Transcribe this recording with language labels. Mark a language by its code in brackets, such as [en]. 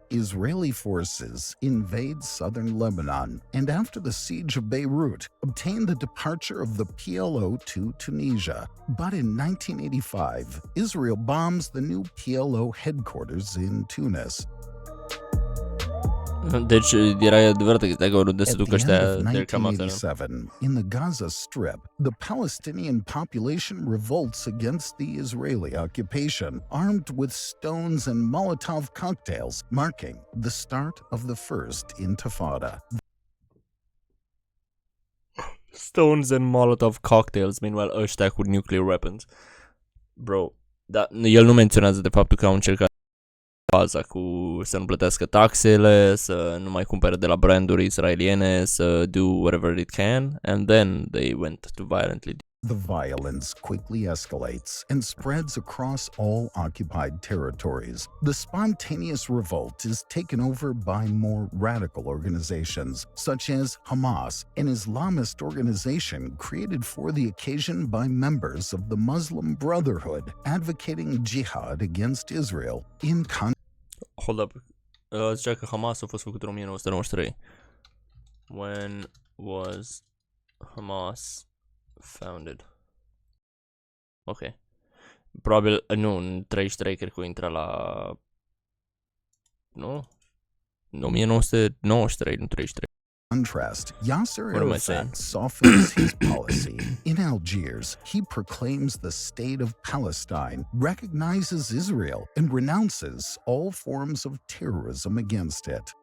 [en] Israeli forces invade southern Lebanon and, after the siege of Beirut, obtain the departure of the PLO to Tunisia. But in 1985, Israel bombs the new PLO headquarters in Tunis. [ro] Deci era adevărată chestia că oriunde se duc ăștia, [en] they're come out. 1987, in the Gaza Strip, the Palestinian population revolts against the Israeli occupation, armed with stones and Molotov cocktails, marking the start of the First Intifada. Stones and Molotov cocktails, meanwhile [ro] ăștia cu [en] nuclear weapons. [ro] Bro, dar el nu menționează de faptul că au încercat baza cu să nu plătească taxele, să nu mai cumpere de la branduri israeliene, să [en] do whatever it can, and then they went to violently. The violence quickly escalates and spreads across all occupied territories. The spontaneous revolt is taken over by more radical organizations, such as Hamas, an Islamist organization created for the occasion by members of the Muslim Brotherhood, advocating jihad against Israel. Hold up. [ro] Zicea că Hamas a fost făcut în 1993. [en] When was Hamas founded? Ok. [ro] Probabil, nu, în 33 cred că o intra la... Nu? 1993, nu 33. [en] Contrast, Yasser Arafat softens his policy. In Algiers, he proclaims the State of Palestine, recognizes Israel, and renounces all forms of terrorism against it.